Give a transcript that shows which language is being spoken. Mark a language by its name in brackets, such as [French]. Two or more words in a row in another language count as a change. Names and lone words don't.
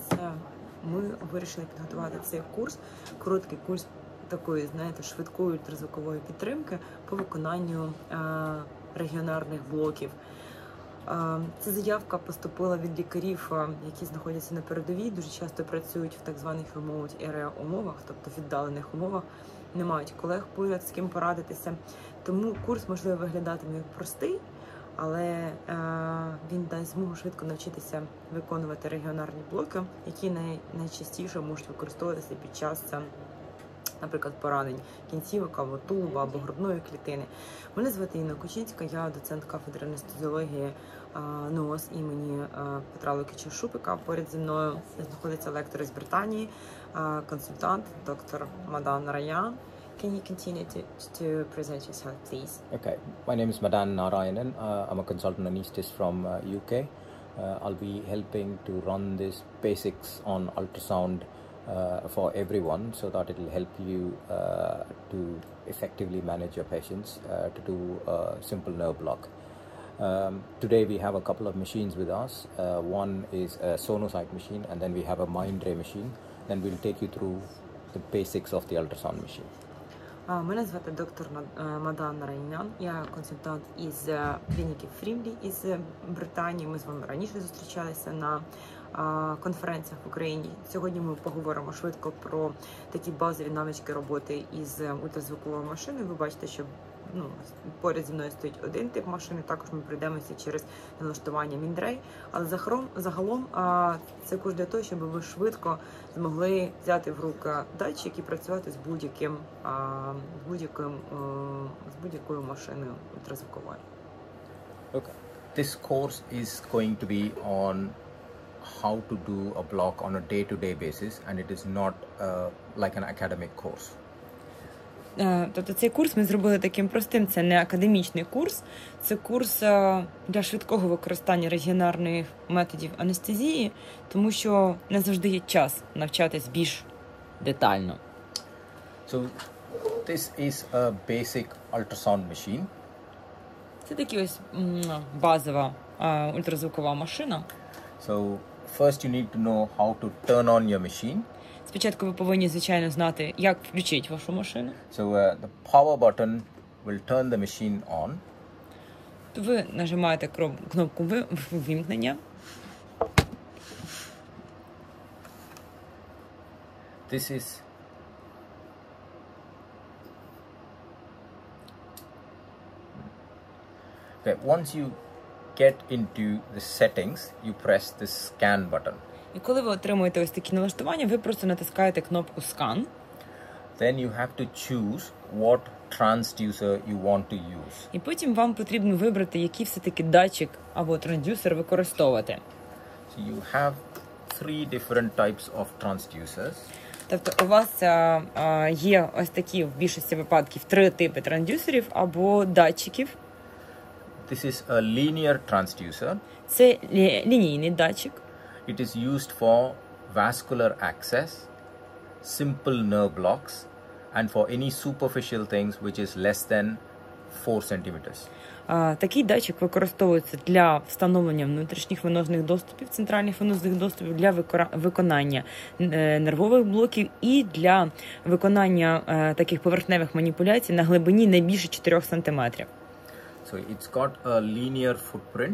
[Ukrainian] Ми вирішили підготувати цей курс, короткий курс такої, знаєте, швидкої ультразвукової підтримки по виконанню регіонарних блоків. Ця заявка поступила від лікарів, які знаходяться на передовій, дуже часто працюють в так званих [English] remote area [Ukrainian] умовах, тобто в віддалених умовах, не мають колег поряд, з ким порадитися. Тому курс, можливо, виглядатиме як простий, але він дасть змогу швидко навчитися виконувати регіонарні блоки, які найчастіше можуть використовуватися під час, наприклад, поранень кінцівок або тулуба, або грудної клітини. Мене звати Кучинська, я доцент кафедри анестезіології НООС імені Петра Лукіча Шупика. Поряд зі мною знаходиться лектор із Британії, консультант, доктор M.Narayan. [English] Can you continue to present yourself, please? Okay, my name is M.Narayan. I'm a consultant anesthetist from UK. I'll be helping to run these basics on ultrasound for everyone, so that it will help you to effectively manage your patients to do a simple nerve block. Today we have a couple of machines with us. One is a sonocyte machine, and then we have a mind ray machine. Then we'll take you through the basics of the ultrasound machine. [Ukrainian] Мене звати доктор M.Narayan, я консультант із клініки Phillips із Британії. Ми з вами раніше зустрічалися на конференціях в Україні. Сьогодні ми поговоримо швидко про такі базові навички роботи із ультразвуковою машиною. Ви бачите, що поряд зі мною стоїть один тип машини, також ми пройдемося через налаштування міндрей, але загалом це курс для того, щоб ви швидко змогли взяти в руки датчик і працювати з будь-якою машиною ультразвуковою. [English] Okay. This course is going to be on how to do a block on a day-to-day basis, and it is not like an academic course. [Ukrainian] Тобто цей курс ми зробили таким простим, це не академічний курс, це курс для швидкого використання регіонарних методів анестезії, тому що не завжди є час навчатись більш детально. [English] So this is a basic ultrasound machine. [Ukrainian] Це така ось базова ультразвукова машина. [English] So first you need to know how to turn on your machine. [Ukrainian] Спочатку ви повинні, звичайно, знати, як включити вашу машину. [English] So the power button will turn the machine on. [Ukrainian] Ви нажимаєте кнопку вимкнення. [English] This is okay. Once you get into the settings, you press the scan button. [Ukrainian] І коли ви отримуєте ось такі налаштування, ви просто натискаєте кнопку «Скан». [English] Then you have to choose what transducer you want to use. [Ukrainian] І потім вам потрібно вибрати, який все-таки датчик або трансдюсер використовувати. [English] So you have three different types of transducers. [Ukrainian] Тобто у вас є ось такі в більшості випадків три типи трансдюсерів або датчиків. [English] This is a linear transducer. [Ukrainian] Це лінійний датчик. [English] It is used for vascular access, simple nerve blocks, and for any superficial things which is less than 4 centimeters. [Ukrainian] Такий датчик використовується для встановлення внутрішніх венозних доступів, центральних венозних доступів, для виконання нервових блоків і для виконання таких поверхневих маніпуляцій на глибині не більше 4 см. [English] So it's got a linear footprint.